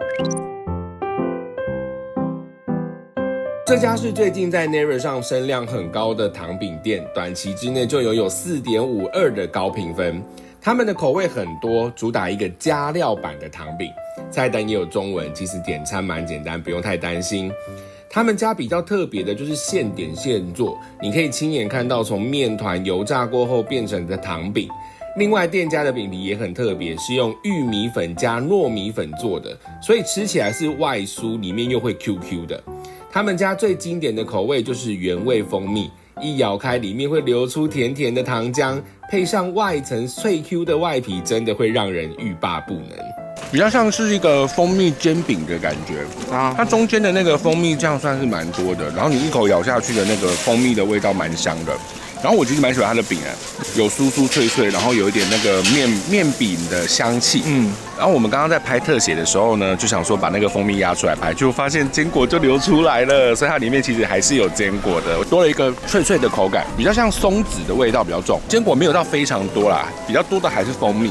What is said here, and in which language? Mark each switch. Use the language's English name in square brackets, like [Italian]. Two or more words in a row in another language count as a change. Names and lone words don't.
[Chinese] 這家是最近在 Naver 上聲量很高的糖餅店，短期之內就擁有4.52的高評分。他們的口味很多，主打一個加料版的糖餅，菜單也有中文，其實點餐蠻簡單，不用太擔心。他們家比較特別的就是現點現做，你可以親眼看到從麵團油炸過後變成的糖餅。另外，店家的餅皮也很特別，是用玉米粉加糯米粉做的，所以吃起來是外酥，裡面又會 QQ 的。他們家最經典的口味就是原味蜂蜜，一咬開裡面會流出甜甜的糖漿，配上外層脆 Q 的外皮，真的會讓人欲罷不能。比較像是一個蜂蜜煎餅的感覺它中間的那個蜂蜜醬算是蠻多的，然後你一口咬下去的那個蜂蜜的味道蠻香的。然後我其實蠻喜歡它的餅有酥酥脆脆，然後有一點那個麵餅的香氣。然後我們剛剛在拍特寫的時候呢，就想說把那個蜂蜜壓出來拍，就發現堅果就流出來了，所以它裡面其實還是有堅果的，多了一個脆脆的口感，比較像松子的味道比較重，堅果沒有到非常多啦，比較多的還是蜂蜜。